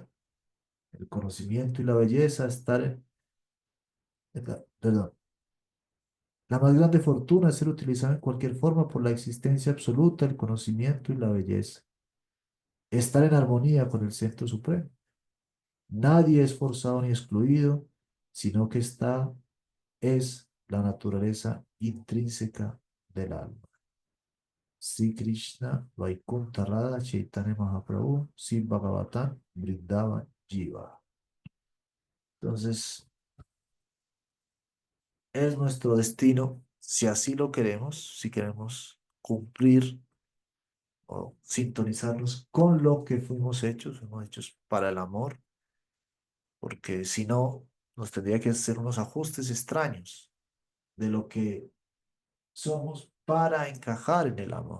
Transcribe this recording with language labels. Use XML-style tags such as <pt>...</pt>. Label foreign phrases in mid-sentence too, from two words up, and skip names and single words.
<es>El conocimiento y la belleza estar perdón, la más grande fortuna es ser utilizado en cualquier forma por la existencia absoluta, el conocimiento y la belleza. Estar en armonía con el Centro Supremo. Nadie es forzado ni excluido, sino que esta es la naturaleza intrínseca del alma. Sri Krishna, Vaikuntha Radha, Chaitanya Mahaprabhu, Sri Bhagavatam, Vrindavan, Jiva. Entonces, es nuestro destino, si así lo queremos, si queremos cumplir o sintonizarnos con lo que fuimos hechos para el amor, porque si no, nos tendría que hacer unos ajustes extraños de lo que somos para encajar en el amor.</es>